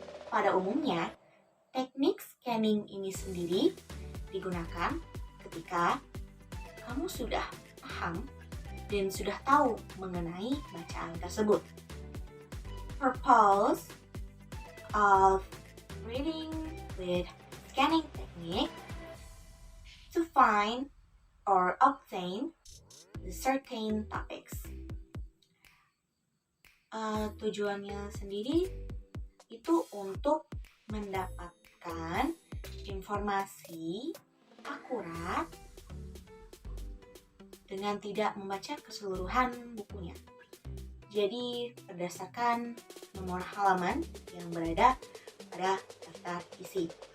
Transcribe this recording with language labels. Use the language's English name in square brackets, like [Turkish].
[Indonesian] Pada umumnya, teknik scanning ini sendiri digunakan ketika kamu sudah paham dan sudah tahu mengenai bacaan tersebut. [English] Purpose of reading with scanning technique to find or obtain the certain topics. [Indonesian] Tujuannya sendiri itu untuk mendapatkan informasi akurat dengan tidak membaca keseluruhan bukunya. Jadi berdasarkan nomor halaman yang berada pada daftar isi.